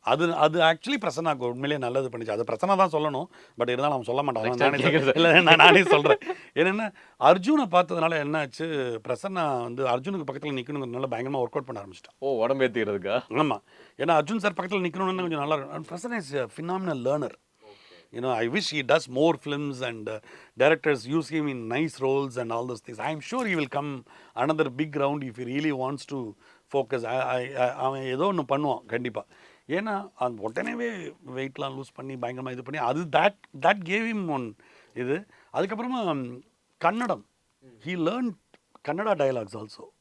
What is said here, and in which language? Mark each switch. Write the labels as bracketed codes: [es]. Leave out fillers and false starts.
[ta] அது ஆக்சுவலி பிரசன்னாக்கு உண்மையிலேயே நல்லது பண்ணிச்சு. அது பிரசன்னா தான் சொல்லணும், பட் இருந்தாலும் அவன் சொல்ல மாட்டான். நானே சொல்கிறேன். என்னென்னா அர்ஜுனை பார்த்ததுனால என்னாச்சு, பிரசன்னா வந்து அர்ஜுனுக்கு பக்கத்தில் நிற்கணுங்கிறதுனால பயங்கரமாக ஒர்க் அவுட் பண்ண ஆரம்பிச்சிட்டான். உடம்பு ஏற்றிக்கிறதுக்கா? ஆமாம், ஏன்னா அர்ஜுன் சார் பக்கத்தில் நிற்கணும்னு கொஞ்சம் நல்லா இருக்கும். [en] Prasanna is a phenomenal learner. I wish he does more films and directors use him in nice roles and all those things. I'm sure he will come another big round if he really wants to focus. [ta] அவன் ஏதோ ஒன்று பண்ணுவான் கண்டிப்பாக. ஏன்னா அந்த உடனேவே வெயிட்லாம் loose பண்ணி பயங்கரமாக இது பண்ணி அது [en] that gave him one [ta] இது. அதுக்கப்புறமா Kannada, [en] he learned Kannada dialogues also.